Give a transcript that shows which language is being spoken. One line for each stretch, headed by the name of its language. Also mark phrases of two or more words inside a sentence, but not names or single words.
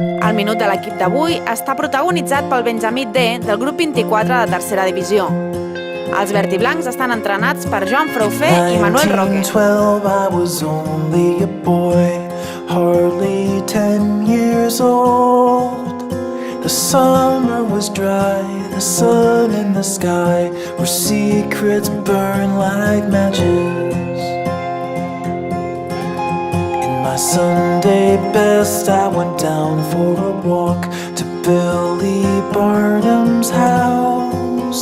Catalan: El minut de l'equip d'avui està protagonitzat pel Benjamí D del grup 24 de tercera divisió. Els verd i blancs estan entrenats per Joan Fraufer i Manuel Roque.
English: 1912, I was only a boy, hardly 10 years old. The summer was dry, the sun in the sky, where secrets burn like matches. In my Sunday best, I went down for a walk to Billy Barnum's house.